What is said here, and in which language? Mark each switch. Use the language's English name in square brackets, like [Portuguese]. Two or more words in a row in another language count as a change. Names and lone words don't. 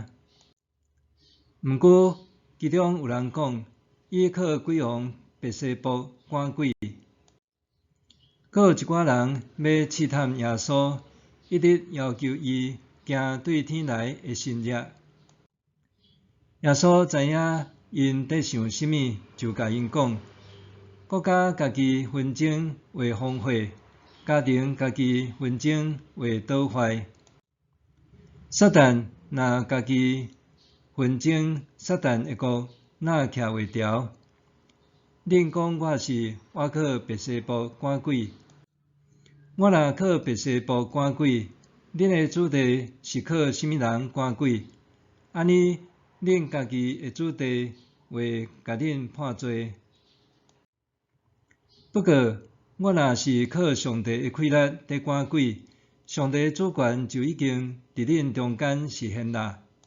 [Min Nan Chinese] 毋过其中有人讲，伊靠鬼王别西卜赶鬼。阁有一寡人要试探耶稣，一直要求伊行对天来的神业。耶稣知影因伫想甚物，就甲因讲： 国家家己纷争会荒废，家庭家己纷争会倒坏。撒旦若家己纷争，撒旦的国哪徛袂牢？恁讲我是倚靠别西卜赶鬼，我若靠别西卜赶鬼，恁的主地是靠甚物人赶鬼？安尼恁家己的主地会甲恁判罪。不过，我若是靠上帝的气力伫赶鬼，上帝的主权就已经伫恁中间实现啦。